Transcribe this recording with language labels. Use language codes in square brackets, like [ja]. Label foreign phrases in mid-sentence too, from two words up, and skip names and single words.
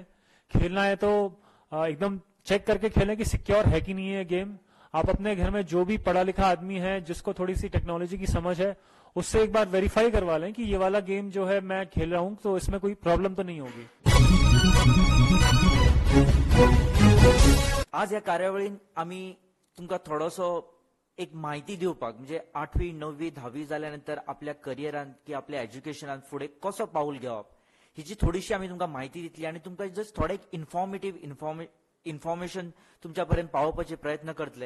[hi] खेलना है तो एकदम चेक करके खेलें कि सिक्योर है कि नहीं है गेम। आप अपने घर में जो भी पढ़ा लिखा आदमी है, जिसको थोड़ी सी टेक्नोलॉजी की समझ है, उससे एक बार वेरीफाई करवा लें कि ये वाला गेम जो है मैं खेल रहा हूं तो इसमें कोई प्रॉब्लम तो नहीं होगी। [kok] आज ह्या कार्यावळीन आम्ही तुमकां थोडोसो एक माहिती दिवपाक, म्हणजे 8वी 9वी 10वी जाल्यानंतर आपल्या करियरान की आपल्या एज्युकेशनान फुडें कसो पाऊल घेवप हिची थोडीशी आम्ही तुमकां माहिती दितली आणि तुमकां जस्ट थोडे इन्फॉर्मेशन तुमच्या पर्यंत पावोवपाचे प्रयत्न करतले।